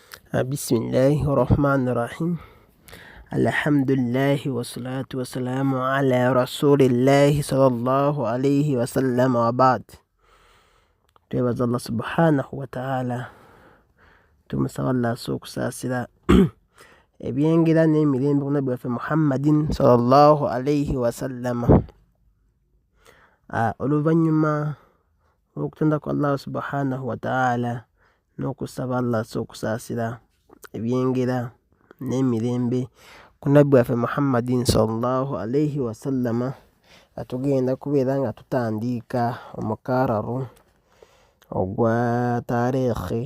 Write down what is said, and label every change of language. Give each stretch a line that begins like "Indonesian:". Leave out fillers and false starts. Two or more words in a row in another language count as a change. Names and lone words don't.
Arabic: بسم الله الرحمن الرحيم. الحمد لله والصلاة والسلام على رسول الله صلى الله عليه وسلم وبعد.
Ganda: twebaza Allah
Arabic: سبحانه وتعالى
Ganda: tumusaba Allah okusaasira ebyengera n'emirembe ku nabbi waffe Muhammadin
Arabic: صلى الله عليه وسلم.
Ganda: Oluvannyuma lw'okutenda ku Allah
Arabic: سبحانه وتعالى
Ganda: n'okusaba Allah okusaasira ebyengera n'emirembe ku nabbi waffe Muhammadin
Arabic: صلى الله عليه وسلم,
Ganda: tugenda kubeera nga tutandiika omukararo ogwa taarikhi.